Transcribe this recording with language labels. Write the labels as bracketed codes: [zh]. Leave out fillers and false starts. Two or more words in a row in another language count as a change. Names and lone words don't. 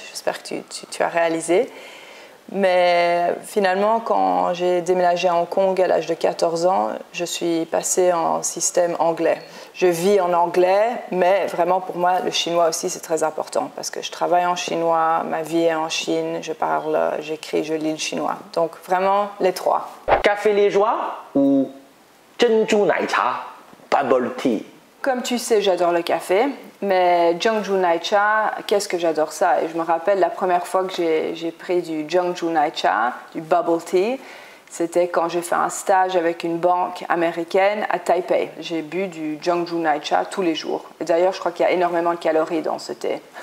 [fr] J'espère que tu as réalisé. Mais finalement, quand j'ai déménagé à Hong Kong à l'âge de 14 ans, je suis passée en système anglais. Je vis en anglais, mais vraiment pour moi, le chinois aussi, c'est très important parce que je travaille en chinois, ma vie est en Chine, je parle, j'écris, je lis le chinois. Donc vraiment, les trois. Café liégeois ou [zh] 珍珠奶茶 [en] bubble tea? [fr] Comme tu sais, j'adore le café, mais [zh] 郑州奶茶, [fr] qu'est-ce que j'adore ça? Et je me rappelle la première fois que j'ai pris du [zh] 郑州奶茶, [fr] du [en] bubble tea, [fr] c'était quand j'ai fait un stage avec une banque américaine à Taipei. J'ai bu du [zh] 郑州奶茶 [fr] tous les jours. Et d'ailleurs, je crois qu'il y a énormément de calories dans ce thé.